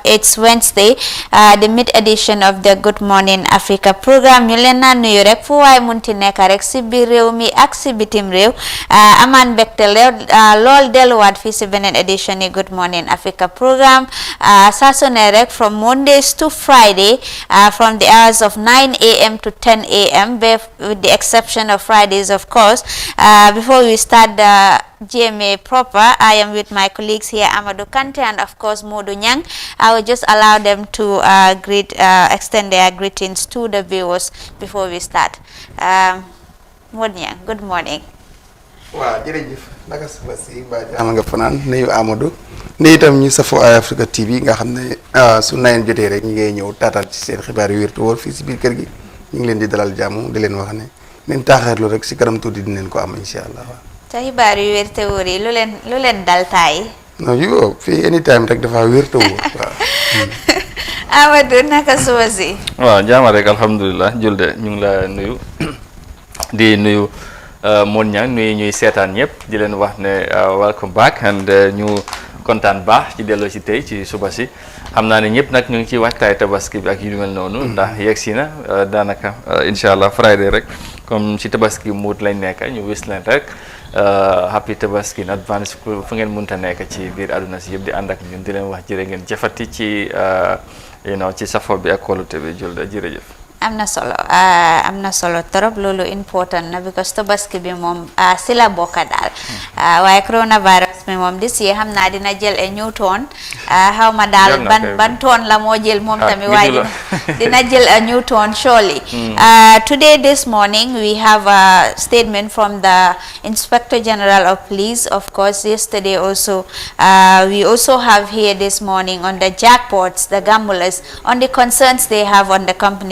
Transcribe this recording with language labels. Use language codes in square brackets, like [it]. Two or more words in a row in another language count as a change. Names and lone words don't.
[en] It's Wednesday, the mid edition of the Good Morning Africa program. [wo] ñu leen naa nuyu rek fu waay munti nekk rek si biir réew mi ak si bitim réew amaan mbégte lool delluwaat fii si beneen edition yi Good Morning Africa program saa su ne rek [en] from Mondays to Friday from the hours of 9 a.m. to 10 a.m. with the exception of Fridays of course. Before we start the GMA proper, I am with my colleagues here, Amadou Kante and of course Modu Nyang. I will just allow them to extend their greetings to the viewers before we start. Modu Nyang, good morning. [wo] Waaw jërëjëf naka suba si ba jàmm nga fanaan nuyu Amadou nuyu itam ñu safoo iAfrica TV nga xam ne su nayeen jotee rek ñu ngay ñëw taataan ci seen xibaar yu wér te wóor fii si biir kër gi ñu ngi leen di dalal jàmm di leen wax ne neen taaxeerlu rek si kanam tuuti dinañ ko am [ar] incha allah. [wo] te xibaar yu wér te wóor yi lu leen dal taay. non yu fii anytime rek dafa wér te wóor waaw. Amadou naka suba si. waaw jaama rek alhamdulilah julde ñu ngi la nuyu di nuyu Mon Niang nuyu ñuy seetaan ñëpp di leen wax ne [en] welcome back and [wo] ñu kontaan baax ci delloo si tey ci suba si xam naa ne ñëpp nag ñu ngi ci waxtaay tabaski bi ak yu mel noonu ndax yegg si na daanaka [ar] incha allah [wo] Friday rek comme ci tabaski muut lañ nekk ñu wis leen rek [en] happy tabaski in advance [wo] fu ngeen mënta nekk ci biir àdduna si yëpp di ànd ak ñun di leen wax jërë ngeen jëfati ci ci safo bi ak kóolute bi julde jërëjëf. am na solo trop loolu important na because tabaski bi moom si la bokka daal waaye coronavirus bi moom [en] this year [wo] xam naa dina jël [en] a new tone [wo] xaw ma daal ban tone la moo jël moom tamit waaye dina jël [en] a new tone surely. Today this morning we have a statement from the Inspector General of Police. Of course yesterday also we also have here this morning on the jackpots, the gamblers, on the concerns they have on the company.